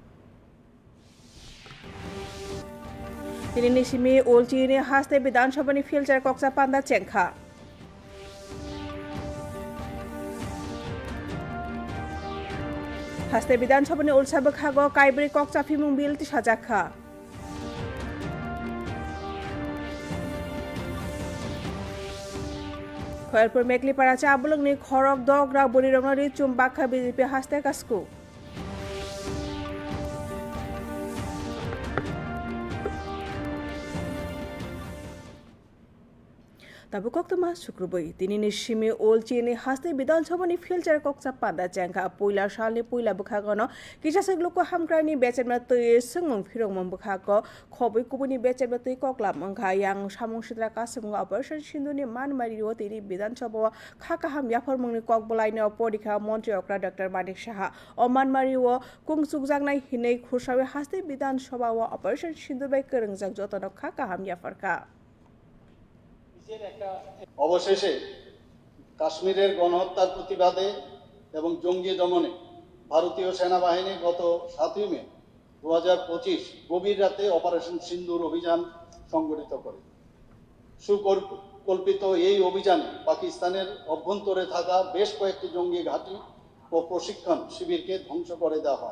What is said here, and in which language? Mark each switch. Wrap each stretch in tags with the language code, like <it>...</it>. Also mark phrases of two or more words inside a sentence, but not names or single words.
<trp>Tini nisimi olchi ni haste বিধানসভা ni filter koksa panda cengkha. Haste বিধানসভা ni olsa bekhago kaibri koksa fimung bil ti sajakha. খয়েরপুর মেঘলিপাড়া চা বুলংনি খরক দগ্রা বরিরংনি চুম্বাখা বিজেপি হাসতে কাসকু। Tabu koktuma শুক্রবই তিনি নিশিমি ওলচিনি হাসতে বিধানসভানি ফিল্টার koksa panda jangka poila salni poila bukhagono kisasek loko hamkrani bechenma tui sungmung phirongmung bukhago khobui kubuni bechenma tui kokla mangkha yang samung sitra kasumung operation sinduni manmari o tini বিধানসভা khakaham yaphormungni kokbolaini porikha মন্ত্রী okra dr manik saha o manmari o kungsukjangnai hinei khursawe haste বিধানসভা o operation sindur bai kerengjak jotono khakaham yafarka।</trp> <bn>অবশেষে কাশ্মীরের গণহত্যার প্রতিবাদে এবং জঙ্গি দমনে ভারতীয় সেনাবাহিনী গত 7 মে 2025 গভীর রাতে অপারেশন সিন্দুর অভিযান সংগঠিত করে। সুপরিকল্পিত এই অভিযানে পাকিস্তানের অভ্যন্তরে থাকা বেশ কয়েকটি জঙ্গি ঘাঁটি ও প্রশিক্ষণ শিবিরকে ধ্বংস করে দেওয়া হয়।</bn>